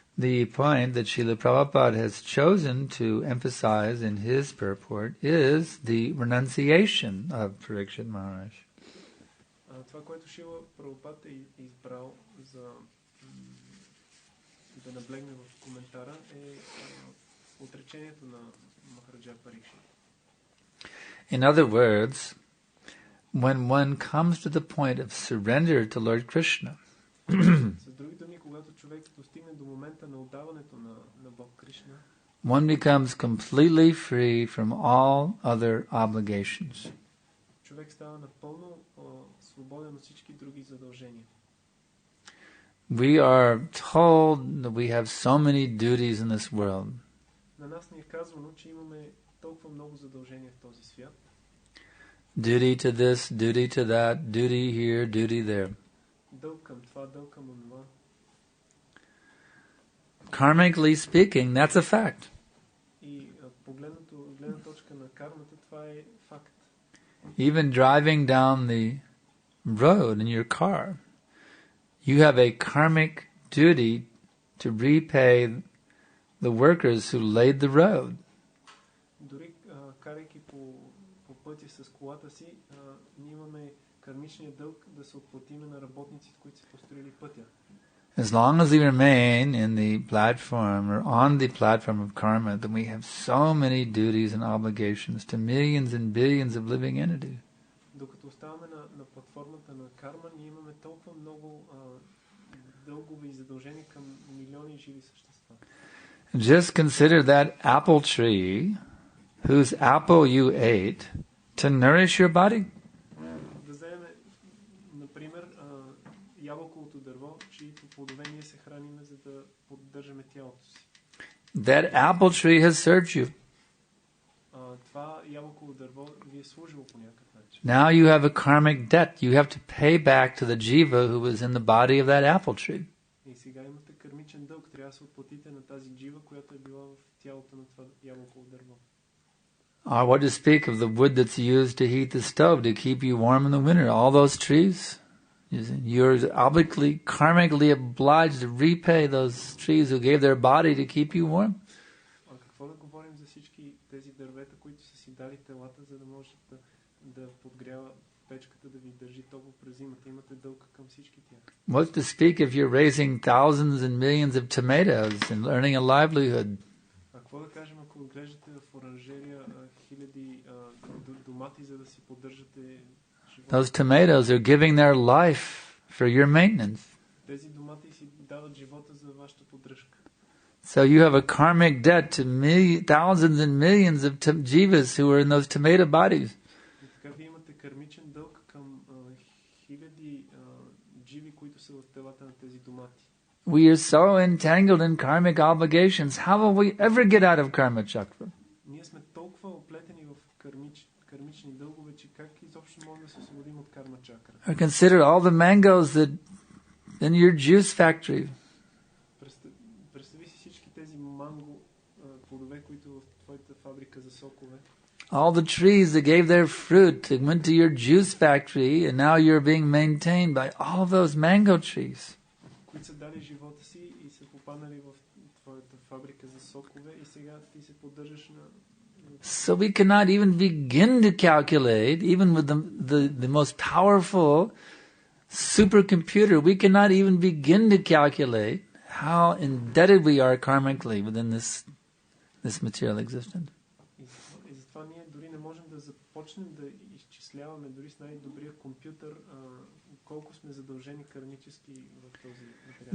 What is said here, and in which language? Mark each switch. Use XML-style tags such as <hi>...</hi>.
<en>The point that Srila Prabhupada has chosen to emphasize in his purport is the renunciation of Parikshit Maharaj.</en> <bg>Това, което Шрила Прабхупад е избрал за да наблегне в коментара, е отречението на Махараджа Парикшит.</bg> <en>In other words, when one comes to the point of surrender to Lord Krishna,</en> <bg>С други думи, когато човек достигне до момента на отдаването на Бог Кришна,</bg> <en>one becomes completely free from all other obligations.</en> <bg>човек става напълно свободен от всички други задължения.</bg> <en>We are told that we have so many duties in this world.</en> <bg>На нас ни е казвано, че имаме толкова много задължения в този свят.</bg> <en>Duty to this, duty to that, duty here, duty there.</en> <bg>Дълг към това, дълг към онова.</bg> <en>Karmically speaking, that's a fact.</en> <bg>И погледнато от гледна точка на кармата, това е факт.</bg> <en>Even driving down the road in your car, you have a karmic duty to repay the workers who laid the road.</en> <bg>Дори карайки по пътя с колата си, ние имаме кармичния дълг да се отплатиме на работниците, които са построили пътя.</bg> <en>As long as we remain in the platform or on the platform of karma, then we have so many duties and obligations to millions and billions of living entities.</en> <bg>Докато оставаме на платформата на карма, ние имаме толкова много дългове и задължения към милиони живи същества.</bg> <en>Just consider that apple tree whose apple you ate to nourish your body.</en> <bg>Да вземем, например, ябълковото дърво, чието плодове ние се храниме, за да поддържаме тялото си.</bg> <en>That apple tree has served you.</en> <bg>Това ябълково дърво ви е служило по някакъв начин.</bg> <en>Now you have a karmic debt. You have to pay back to the jiva who was in the body of that apple tree.</en> <bg>И сега имате кармичен дълг. Трябва да се отплатите на тази джива, която е била в тялото на това ябълково дърво.</bg> <en>Or what to speak of the wood that's used to heat the stove to keep you warm in the winter. All those trees, you're karmically obliged to repay those trees who gave their body to keep you warm.</en> <bg>Какво да говорим за всички тези дървета, които са си дали телата, за да може да подгрява печката, да ви държи топло през зимата. Имате дълг към всички тях.</bg> <en>What to speak if you're raising thousands and millions of tomatoes and earning a livelihood?</en> <bg>Какво да кажем, ако отглеждате в оранжерия хиляди домати, за да си поддържате живота?</bg> <en>Those tomatoes are giving their life for your maintenance.</en> <bg>Тези домати си дават живота за вашата поддръжка.</bg> <en>So you have a karmic debt to thousands and millions of jivas who are in those tomato bodies.</en> <bg>И така вие имате кармичен дълг към хиляди дживи, които са в телата на тези домати.</bg> <en>We are so entangled in karmic obligations. How will we ever get out of karma chakra?</en> <bg>Ние сме толкова оплетени в кармични дългове, че как изобщо можем да се освободим от карма чакра?</bg> <en>Or consider all the mangoes that in your juice factory.</en> <bg>Представи си всички тези манго плодове, които в твоята фабрика за сокове.</bg> <en>All the trees that gave their fruit that went to your juice factory, and now you're being maintained by all of those mango trees.</en> <bg>Които са дали живота си и са попаднали в твоята фабрика за сокове и сега ти се поддържаш на...</bg> <en>So we cannot even begin to calculate, even with the most powerful supercomputer, we cannot even begin to calculate how indebted we are karmically within this material existence.</en> <bg>И затова ние дори не можем да започнем да изчисляваме дори с най-добрия компютър колко сме задължени кармически в този материал.</bg>